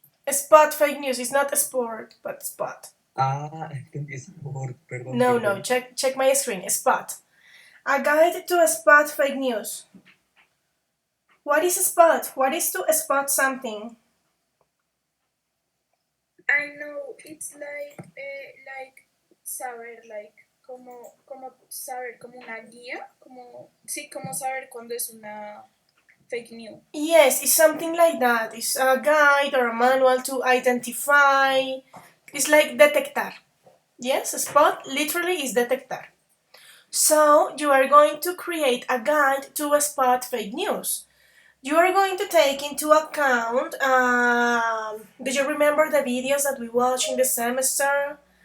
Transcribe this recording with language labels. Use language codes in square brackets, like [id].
[en] Spot fake news. It's not a sport, but spot. I think it's sport. Perdón, [es] No, perdón. [en] no. Check my screen. Spot. A guide to spot fake news. What is a spot? What is to spot something? I know it's like [es] saber, like como saber como una guía, como sí, como saber cuando es una fake news. [en] Yes, it's something like that. It's a guide or a manual to identify. It's like detectar. Yes, a spot literally is detectar. So you are going to create a guide to spot fake news. You are going to take into account, do you remember the videos that we watched in the semester?